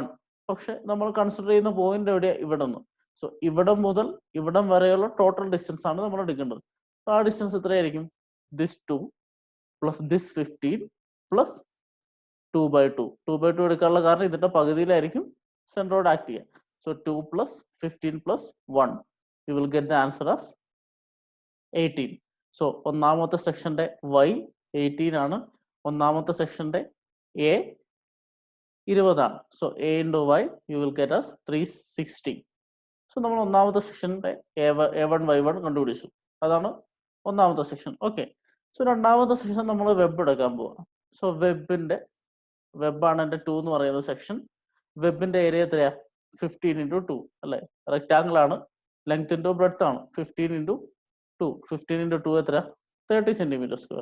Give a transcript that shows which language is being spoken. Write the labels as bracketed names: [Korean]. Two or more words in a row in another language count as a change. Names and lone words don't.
[Malayalam] പക്ഷെ നമ്മൾ കൺസിഡർ ചെയ്യുന്ന പോയിന്റ് എവിടെയാ? ഇവിടെ നിന്ന്. സോ ഇവിടം മുതൽ ഇവിടം വരെയുള്ള [English] total distance [Malayalam] ആണ് നമ്മൾ എടുക്കേണ്ടത്. ആ ഡിസ്റ്റൻസ് എത്രയായിരിക്കും? [English] this 2 plus this 15 plus 2/2. [Malayalam] 2/2 എടുക്കാനുള്ള കാരണം ഇതിന്റെ പകുതിയിലായിരിക്കും [English] centroid act [Malayalam] ചെയ്യുക. [English] So 2 plus 15 plus 1. You will get the answer as 18. [Malayalam] So ഒന്നാമത്തെ സെക്ഷന്റെ y 18 ആണ്, ഒന്നാമത്തെ സെക്ഷന്റെ a 20 ആണ്. [English] സോ a into y you will get as 360. [Malayalam] സോ നമ്മൾ ഒന്നാമത്തെ സെക്ഷന്റെ a1 y1 കണ്ടുപിടിച്ചു. അതാണ് ഒന്നാമത്തെ സെക്ഷൻ. ഓക്കെ. സോ രണ്ടാമത്തെ സെക്ഷൻ നമ്മൾ വെബ് എടുക്കാൻ പോവാം. സോ വെബാണ് എൻ്റെ 2 എന്ന് പറയുന്ന സെക്ഷൻ. വെബിന്റെ ഏരിയ എത്രയാ? 15 into 2 അല്ലെ. റെക്ടാങ്കിൾ ആണ്, [English] length into breadth [Malayalam] ആണ്. 15 into 2. 15 into 2 എത്ര? 30 [English] centimeter square.